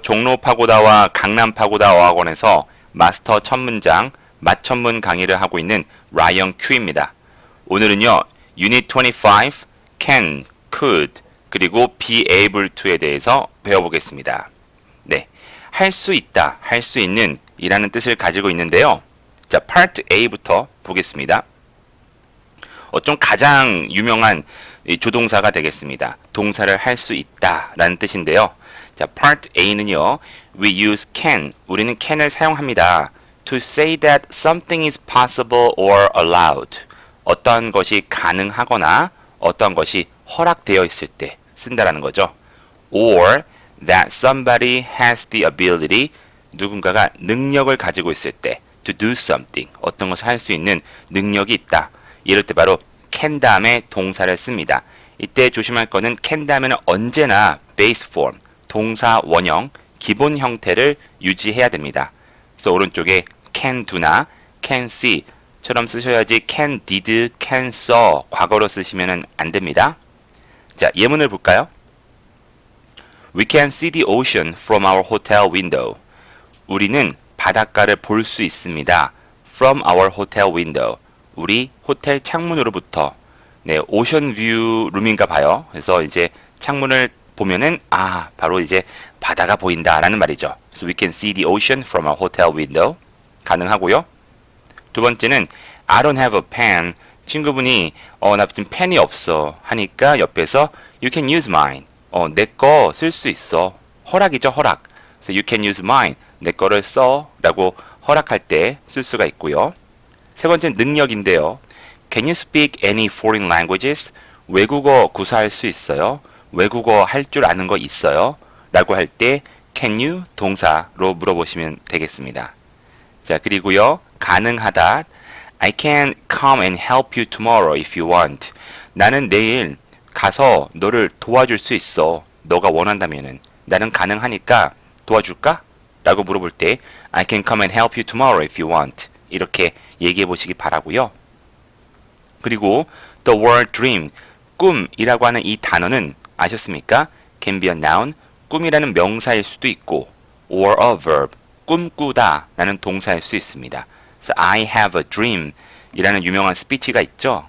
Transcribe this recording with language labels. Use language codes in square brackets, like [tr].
[ko] 종로 파고다와 강남 파고다 어학원에서 마스터 첫 문장, 맞천문 강의를 하고 있는 라이언 큐입니다. 오늘은요, Unit 25, can, could, 그리고 be able to에 대해서 배워보겠습니다. 네, 할 수 있다, 할 수 있는 이라는 뜻을 가지고 있는데요. 자, Part A부터 보겠습니다. 좀 가장 유명한 조동사가 되겠습니다. 동사를 할 수 있다 라는 뜻인데요. 자, Part A는요, [en] we use can, [ko] 우리는 can을 사용합니다. [en] to say that something is possible or allowed. [ko] 어떠한 것이 가능하거나 어떠한 것이 허락되어 있을 때 쓴다라는 거죠. [en] or that somebody has the ability, [ko] 누군가가 능력을 가지고 있을 때 [en] to do something, [ko] 어떤 것을 할 수 있는 능력이 있다. 이럴 때 바로 can 다음에 동사를 씁니다. 이때 조심할 거는 can 다음에는 언제나 base form, 동사 원형, 기본 형태를 유지해야 됩니다. 그래서 오른쪽에 can do나 can see처럼 쓰셔야지 can did, can saw 과거로 쓰시면 안 됩니다. 자, 예문을 볼까요? [en] We can see the ocean from our hotel window. [ko] 우리는 바닷가를 볼 수 있습니다. [en] From our hotel window. [ko] 우리 호텔 창문으로부터. 네, 오션 뷰 룸인가 봐요. 그래서 이제 창문을 보면은 바로 이제 바다가 보인다라는 말이죠. [en] So we can see the ocean from our hotel window. [ko] 가능하고요. 두 번째는 [en] I don't have a pen. [ko] 친구분이 나 지금 펜이 없어 하니까 옆에서 [en] You can use mine. [ko] 내 거 쓸 수 있어. 허락이죠, 허락. [en] So you can use mine. [ko] 내 거를 써 라고 허락할 때 쓸 수가 있고요. 세 번째는 능력인데요. [en] Can you speak any foreign languages? [ko] 외국어 구사할 수 있어요? 외국어 할 줄 아는 거 있어요? 라고 할 때 can you 동사로 물어보시면 되겠습니다. 자, 그리고요. 가능하다. [en] I can come and help you tomorrow if you want. [ko] 나는 내일 가서 너를 도와줄 수 있어. 너가 원한다면은. 나는 가능하니까 도와줄까? 라고 물어볼 때 [en] I can come and help you tomorrow if you want. [ko] 이렇게 얘기해 보시기 바라고요. 그리고 [en] the word dream, [ko] 꿈이라고 하는 이 단어는 아셨습니까? [en] can be a noun, [ko] 꿈이라는 명사일 수도 있고 [en] or a verb, [ko] 꿈꾸다 라는 동사일 수 있습니다. 그래서 [en] I have a dream [ko] 이라는 유명한 스피치가 있죠.